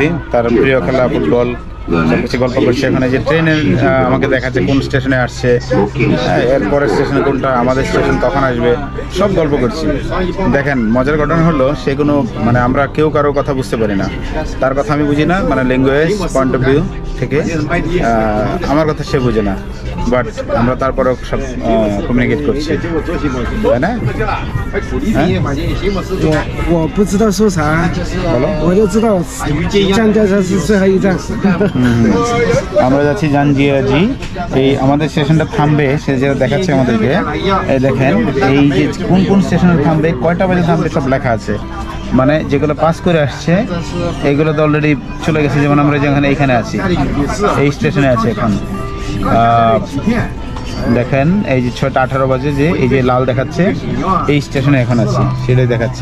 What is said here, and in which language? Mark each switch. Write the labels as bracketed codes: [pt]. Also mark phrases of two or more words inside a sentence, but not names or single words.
[bn] তার প্রিয় খেলা ফুটবল, সবকিছু গল্প করছে। এখানে যে ট্রেনের আমাকে দেখাচ্ছে কোন স্টেশনে আসছে, এরপরের স্টেশনে কোনটা, আমাদের স্টেশন কখন আসবে, সব গল্প করছি। দেখেন মজার ঘটনা হলো, সে কোনো মানে আমরা কেউ কারো কথা বুঝতে পারি না, তার কথা আমি বুঝি না, মানে [en] language point of view [bn] থেকে আমার কথা সে বুঝে না, বাট আমরা তারপরেও সব কমিউনিকেট করছি, তাই না? [zh] 我不知道说啥，我就知道降价车是最后一站。 [bn] আমরা যাচ্ছি জানজিয়াজি। এই আমাদের স্টেশনটা থামবে, সে যেটা দেখাচ্ছে আমাদেরকে, এই দেখেন এই যে কোন কোন স্টেশনে থামবে, কয়টা বাজে থামবে সব লেখা আছে। মানে যেগুলো পাস করে আসছে এইগুলো তো অলরেডি চলে গেছে। যেমন আমরা যেখানে এখানে আছি, এই স্টেশনে আছে এখন। দেখেন এই যে 6টা 18 বাজে, যে এই যে লাল দেখাচ্ছে এই স্টেশনে এখন আছি, সেটাই দেখাচ্ছে।